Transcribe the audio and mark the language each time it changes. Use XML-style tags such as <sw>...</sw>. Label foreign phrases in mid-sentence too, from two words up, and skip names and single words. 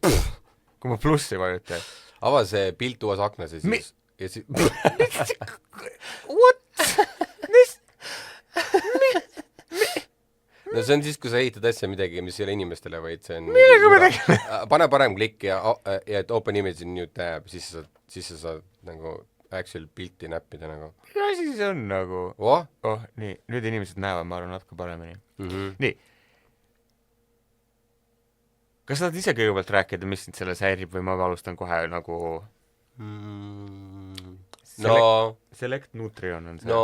<et>Kui ma plussi vajutan. Ava see pilt uues aknas ja siis... Ja siis...</et> <en>What?</en> <et>No see on siis, kui sa ehitad asja midagi, mis ei ole inimestele, vaid see on... Millega me tegime? Pane parem klikk ja et</et> <en>open image in new tab,</en> <et>siis sa saad nagu</et> <en>actual pilti</en> <et>näppida nagu. Mis asi see on nagu? Nii, nüüd inimesed näevad, ma arvan, natuke paremini. Nii. Kas sa tahad ise kõigepealt rääkida, mis sind selles häirib või ma alustan kohe nagu... Select Nutrition on see.</et>